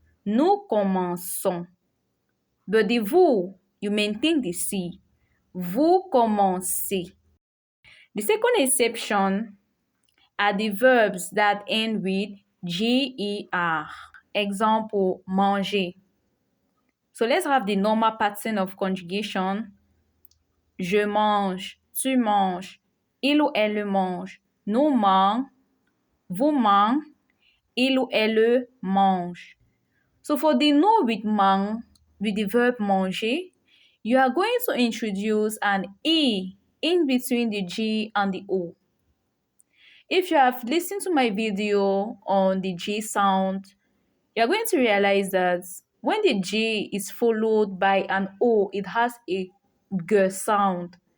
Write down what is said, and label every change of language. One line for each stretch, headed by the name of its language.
French: Nous commençons.
English: But the vous, you maintain the C.
French: Vous commencez.
English: The second exception are the verbs that end with GER. Example, manger. So let's have the normal pattern of conjugation.
French: Je mange, tu manges, il ou elle mange, nous mange, vous mange, il ou elle mange.
English: So for the no with mang, with the verb manger, you are going to introduce an E in between the G and the O. If you have listened to my video on the G sound, you are going to realize that when the G is followed by an O, it has a G sound.